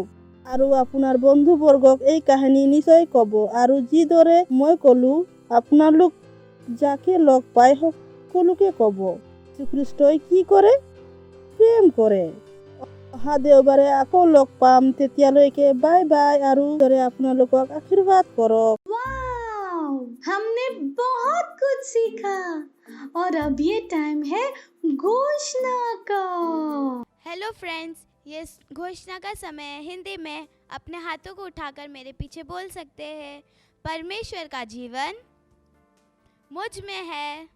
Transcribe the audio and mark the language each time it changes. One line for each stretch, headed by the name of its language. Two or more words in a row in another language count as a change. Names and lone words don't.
Assamese: আৰু আপোনাৰ বন্ধুবৰ্গক এই কাহিনী নিশ্চয় ক'ব আৰু যিদৰে মই ক'লো আপোনালোক যাকে লগ পাই সকলোকে ক'ব যীশুখ্ৰীষ্টই কি কৰে? প্ৰেম কৰে। অহা দেওবাৰে আকৌ লগ পাম, তেতিয়ালৈকে
English: bye bye
Assamese: আৰু ঈশ্বৰে আপোনালোকক আশীৰ্বাদ কৰক।
Hindi: वाओ, हमने बहुत कुछ सीखा और अब ये टाइम है घोषणा का।
English: hello friends,
Hindi: ये घोषणा का समय है। हिंदी में अपने हाथों को उठाकर मेरे पीछे बोल सकते हैं। परमेश्वर का जीवन मुझ में है।